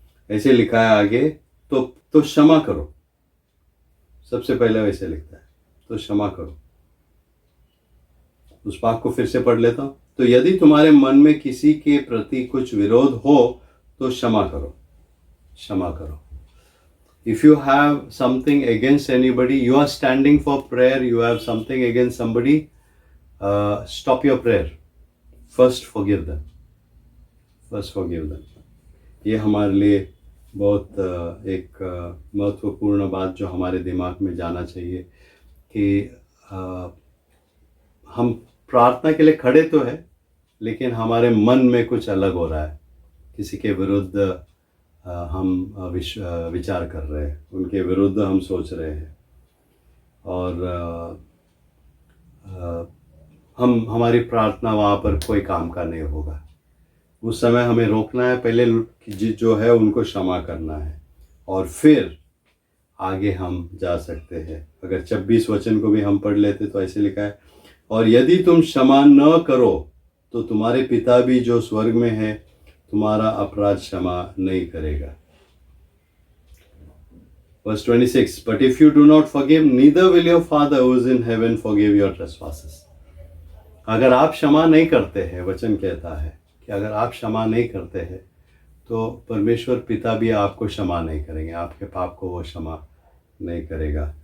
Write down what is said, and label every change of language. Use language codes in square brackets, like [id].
[hi] ऐसे लिखा है आगे, तो क्षमा करो. सबसे पहले वैसे लिखता है, तो क्षमा करो. उस पाठ को फिर से पढ़ लेता हूं. तो यदि तुम्हारे मन में किसी के प्रति कुछ विरोध हो तो क्षमा करो, क्षमा करो. [en] If you have something against anybody, you are standing for prayer, you have something against somebody, stop your prayer. First forgive them. First forgive them. [hi] ये हमारे लिए बहुत एक महत्वपूर्ण बात जो हमारे दिमाग में जाना चाहिए कि हम प्रार्थना के लिए खड़े तो है, लेकिन हमारे मन में कुछ अलग हो रहा है. किसी के विरुद्ध हम विचार कर रहे हैं, उनके विरुद्ध हम सोच रहे हैं, और हमारी प्रार्थना वहाँ पर कोई काम का नहीं होगा. उस समय हमें रोकना है, पहले जो है उनको क्षमा करना है, और फिर आगे हम जा सकते हैं. अगर 26 वचन को भी हम पढ़ लेते तो ऐसे लिखा है, और यदि तुम क्षमा न करो तो तुम्हारे पिता भी जो स्वर्ग में है तुम्हारा अपराध क्षमा नहीं करेगा. [en] Verse 26, but if you do not forgive, neither will your Father who is in heaven forgive your trespasses. [hi] अगर आप क्षमा नहीं करते हैं, वचन कहता है कि अगर आप क्षमा नहीं करते हैं तो परमेश्वर पिता भी आपको क्षमा नहीं करेंगे, आपके पाप को वो क्षमा नहीं करेगा.